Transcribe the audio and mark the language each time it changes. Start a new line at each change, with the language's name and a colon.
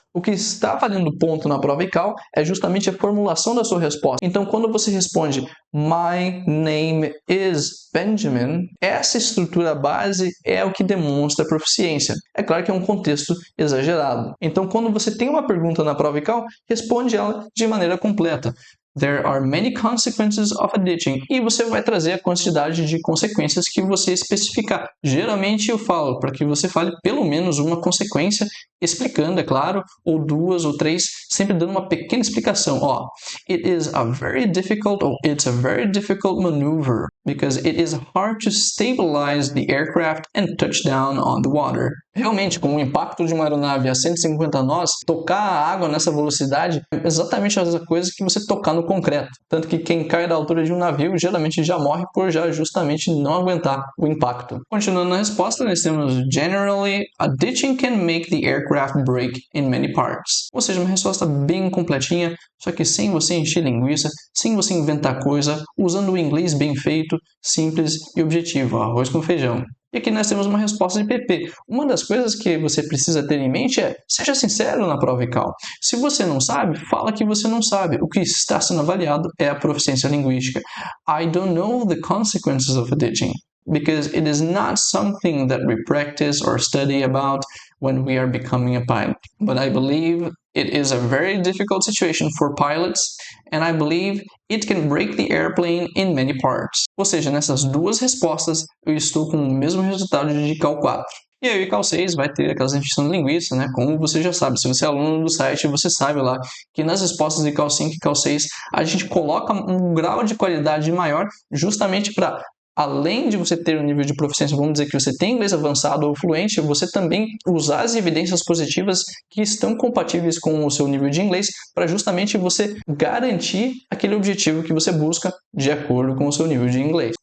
Portuguese: O que está valendo ponto na prova ICAO é justamente a formulação da sua resposta. Então, quando você responde
English: "My name is Benjamin",
Portuguese: essa estrutura base é o que demonstra proficiência. É claro que é um contexto exagerado. Então, quando você tem uma pergunta na prova ICAO, responde ela de maneira completa.
English: There are many consequences of a ditching.
Portuguese: E você vai trazer a quantidade de consequências que você especificar. Geralmente eu falo para que você fale pelo menos uma consequência, explicando, é claro, ou 2 ou 3, sempre dando uma pequena explicação.
English: It is a very difficult, or it's a very difficult maneuver, because it is hard to stabilize the aircraft and touch down on the water.
Portuguese: Realmente, com o impacto de uma aeronave a 150 nós, tocar a água nessa velocidade é exatamente a mesma coisa que você tocar no concreto. Tanto que quem cai da altura de um navio geralmente já morre por já justamente não aguentar o impacto. Continuando na resposta, nós temos
English: Generally, a ditching can make the aircraft break in many parts.
Portuguese: Ou seja, uma resposta bem completinha, só que sem você encher linguiça, sem você inventar coisa, usando o inglês bem feito, simples e objetivo, arroz com feijão. E aqui nós temos uma resposta de PP. Uma das coisas que você precisa ter em mente é: seja sincero na prova ICAO. Se você não sabe, fala que você não sabe. O que está sendo avaliado é a proficiência linguística.
English: I don't know the consequences of a ditching, because it is not something that we practice or study about when we are becoming a pilot. But I believe it is a very difficult situation for pilots, and I believe it can break the airplane in many parts.
Portuguese: Ou seja, nessas 2 respostas, eu estou com o mesmo resultado de ICAO 4. E aí o ICAO 6 vai ter aquelas encheção de linguiça, né? Como você já sabe, se você é aluno do site, você sabe lá que nas respostas de ICAO 5 e ICAO 6, a gente coloca um grau de qualidade maior justamente para, além de você ter um nível de proficiência, vamos dizer que você tem inglês avançado ou fluente, você também usar as evidências positivas que estão compatíveis com o seu nível de inglês para justamente você garantir aquele objetivo que você busca de acordo com o seu nível de inglês.